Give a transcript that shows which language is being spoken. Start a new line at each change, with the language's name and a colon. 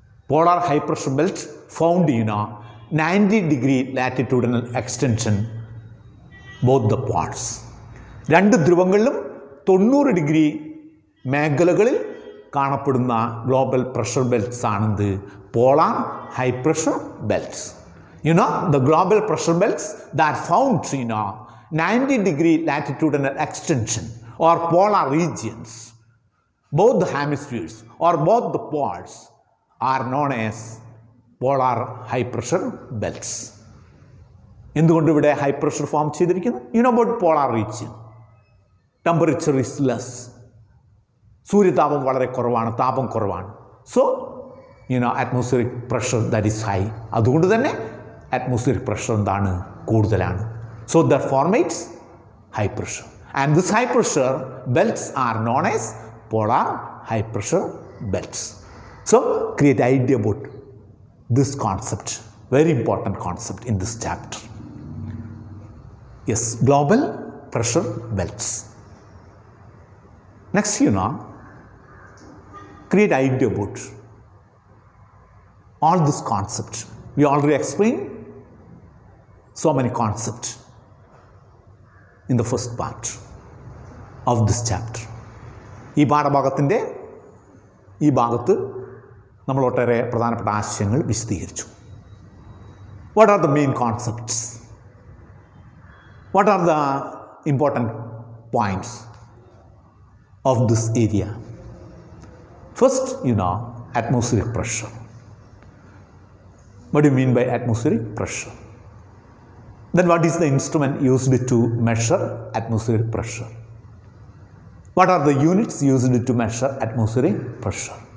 English: Polar high pressure belt found 90 degree latitudinal extension both the poles.
Malayalam: രണ്ട് ധ്രുവങ്ങളിലും 90 degree മേഖലകളിൽ കാണപ്പെടുന്ന global pressure belts ആണെന്ന് polar high pressure belts.
English: the global pressure belts that found 90 degree latitudinal extension or polar regions, both the hemispheres or both the poles, are known as polar high pressure belts.
Malayalam: എന്തുകൊണ്ട് ഇവിടെ high pressure form ചെയ്തിരിക്കുന്നു?
English: about polar region, temperature is less.
Malayalam: സൂര്യതാപം വളരെ കുറവാണ്, താപം കുറവാണ്.
English: So atmospheric pressure that is high.
Malayalam: അതുകൊണ്ട് തന്നെ atmospheric pressure എന്താണ്? കൂടുതലാണ്.
English: So that formates high pressure. And this high pressure belts are known as polar high pressure belts. So create idea about this concept, very important concept in this chapter. Yes, global pressure belts. Next, create idea about all this concept. We already explained so many concepts in the first part of this chapter.
Malayalam: ഈ പാഠഭാഗത്തിൻ്റെ ഈ ഭാഗത്ത് നമ്മൾ ഒട്ടേറെ പ്രധാനപ്പെട്ട ആശയങ്ങൾ വിശദീകരിച്ചു.
English: What are the main concepts? What are the important points of this area? First, atmospheric pressure. What do you mean by atmospheric pressure? Then what is the instrument used to measure atmospheric pressure? What are the units used to measure atmospheric pressure?